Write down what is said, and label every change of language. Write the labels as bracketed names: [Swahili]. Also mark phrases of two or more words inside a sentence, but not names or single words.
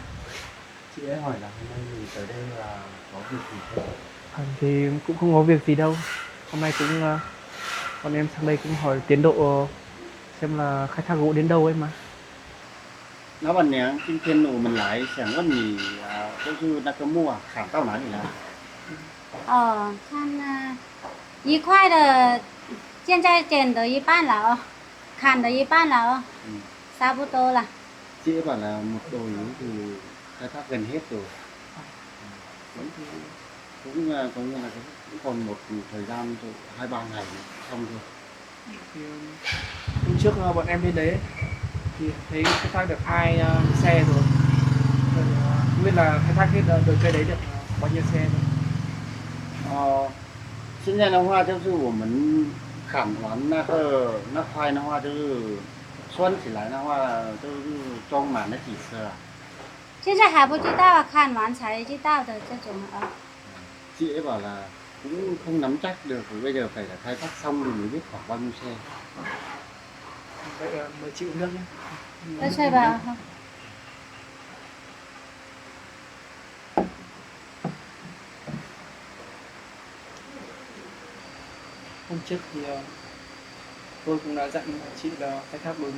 [Vietnamese] Chị ấy hỏi là hôm nay mình tới đây là có việc gì không? Thì cũng không có việc gì đâu. Hôm nay cũng bọn em sang đây cũng hỏi tiến độ xem là khai thác gỗ đến đâu ấy mà. Nó bạn nhé, [Chinese] 今天我们来想问你就是那个木啊，砍到哪里了？看一块的，现在剪的一半了哦，砍的一半了哦，差不多了。 [Vietnamese] Chị ấy bảo là một đồi ấy thì khai thác gần hết rồi. Cũng có nghĩa là cũng còn một thời gian rồi, 2-3 ngày nữa, xong rồi. Thì, hôm trước bọn em đến đấy thì thấy khai thác được 2 xe rồi. Rồi, không biết là khai thác hết đợt cây đấy được bao nhiêu xe rồi. [Chinese] 现在的话就是我们砍完那块的话，就是拴起来的话，就是装满了几车啊。现在还不知道啊，看完才知道的这种啊。 [Vietnamese] Chị ấy bảo là cũng không nắm chắc được, vì bây giờ phải là khai thác xong thì mới biết khoảng bao nhiêu xe. Vậy mời chị uống nước nhé. Tôi xoay vào không? Hôm trước thì tôi cũng đã dặn chị là khai thác đồi mỡ.